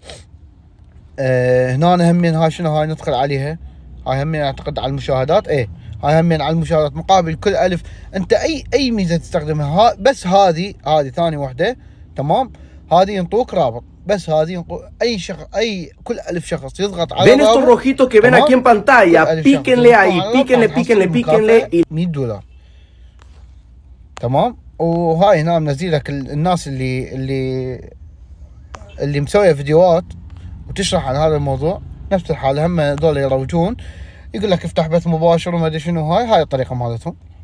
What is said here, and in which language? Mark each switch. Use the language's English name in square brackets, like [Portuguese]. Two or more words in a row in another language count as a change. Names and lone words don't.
[Arabic] هنا همين هاي شنو هاي ندخل عليها، هاي همين اعتقد على المشاهدات. هاي همين على المشاهدات مقابل كل 1000. انت اي ميزة تستخدمها، بس هذه ثاني وحدة. تمام. هذه ينطوك رابط، بس هذه اي شخص، كل 1000 شخص يضغط على الرابط. [Spanish] ven estos rojitos que ven aquí en pantalla, píquenle ahí, píquenle $100. [Arabic] تمام. وهاي هنا منزل لك الناس اللي مسويه فيديوهات وتشرح عن هذا الموضوع نفس الحالة، هم هذول يروجون، يقول لك افتح بث مباشر وما ادري شنو. هاي الطريقة مالتهم.